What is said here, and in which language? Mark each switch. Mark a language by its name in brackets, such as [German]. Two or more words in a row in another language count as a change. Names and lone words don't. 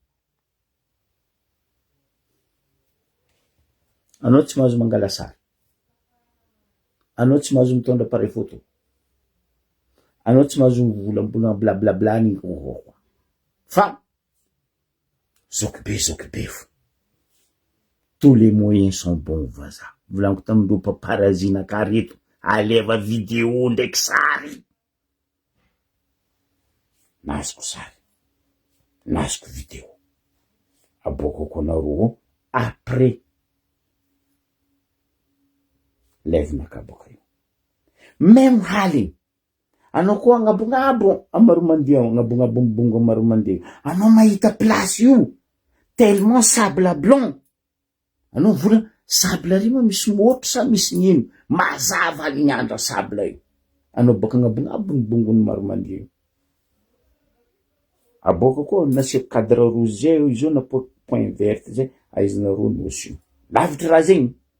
[Malagasy] anao tsy mahazo mangala sary anao tsy mahazo mitondra appareil photo anao tsy mahazo mivolambola blablabla ny fa zoky be fo [French] tous les moyens sont bons [Malagasy] vaza volaniko tamindreo paparazina ka reto aleva video ndraiky sary nazoko sary nazoko video abokako anareo après lève naka boka io même haligny anao koa agnabonabo amaromandeha agnabonabo mibongo amaromandeha, anao mahita plasy io tellement [French] sable blanc, [Malagasy] anao vola sable rima misy motro sa misy nino, mazava ny andra sable io, anao baka agnabonabo mibongony maromandeha. Aboaka koa nasiako [French] cadre rouge [Malagasy] zay io izy io na [French] point vert [Malagasy] zay aizanareo nosy io lavitry raha zegny.